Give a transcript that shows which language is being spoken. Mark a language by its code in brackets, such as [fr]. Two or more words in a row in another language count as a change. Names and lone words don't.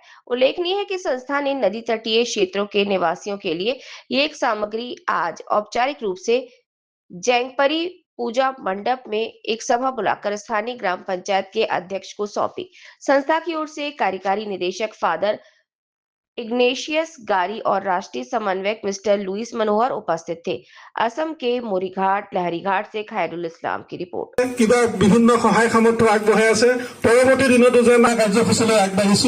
[hi] उल्लेखनीय है कि संस्था ने नदी तटीय क्षेत्रों के निवासियों के लिए ये एक सामग्री आज औपचारिक रूप से जैंगपरी पूजा मंडप में एक सभा बुलाकर स्थानीय ग्राम पंचायत के अध्यक्ष को सौंपी। संस्था की ओर से कार्यकारी निदेशक फादर इग्नेशियस गारी और राष्ट्रीय समन्वयक मिस्टर लुइस मनोहर उपस्थित थे। असम के मोरीघाट लहरीघाट से खैरुल इस्लाम की रिपोर्ट। [as] কিবা বিভিন্ন সহায় সামৰ্থ্য আগবঢ়াই আছে। পৰৱৰ্তী দিনতো যে আমাৰ কাৰ্যসূচীলৈ আগবাঢ়িছো।